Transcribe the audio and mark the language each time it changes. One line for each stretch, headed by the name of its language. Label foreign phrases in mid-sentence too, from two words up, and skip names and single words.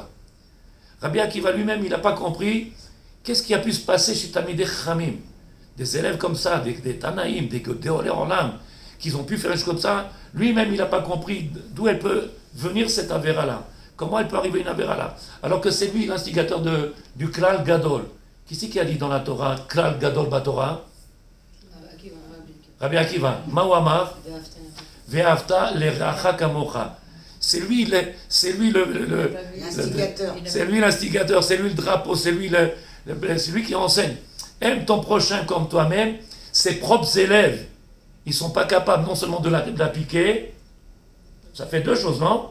French: Rabbi Akiva lui-même, il n'a pas compris qu'est-ce qui a pu se passer chez
Hebrew: תלמידי חכמים.
French: Des élèves comme ça, des Tanaïm, des
Hebrew: עולי עולם,
French: qu'ils ont pu faire des choses comme ça. Lui-même, il n'a pas compris d'où elle peut venir cette avéra-là. Comment elle peut arriver une avéra-là. Alors que c'est lui l'instigateur du
Hebrew: כלל גדול.
French: Qui c'est qui a dit dans la Torah,
Hebrew: כלל גדול בתורה?
French: Rabbi Akiva.
Hebrew: מאו ואהבת לרעך כמוך.
French: C'est lui L'instigateur. c'est lui l'instigateur, c'est lui le drapeau, c'est lui qui enseigne. Aime ton prochain comme toi-même. Ses propres élèves, ils ne sont pas capables non seulement de l'appliquer, ça fait 2 choses, non?